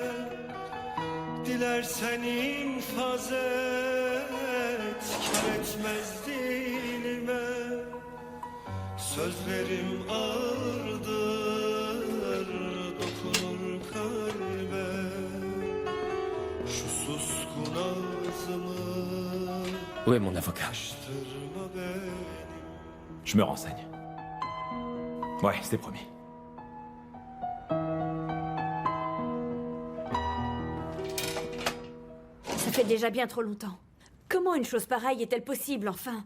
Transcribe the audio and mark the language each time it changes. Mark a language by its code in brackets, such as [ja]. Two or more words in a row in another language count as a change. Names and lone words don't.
[tr] Dilersen infaz et, kar etmez dilime. Sözlerim ağırdır, dokunur kalbe. Şu suskun ağzımı [fr] Où est mon avocat? [tr] açtırma benim. [fr] Je me renseigne. Ouais, c'est promis. Ça fait déjà bien trop longtemps. Comment une chose pareille est-elle possible, enfin?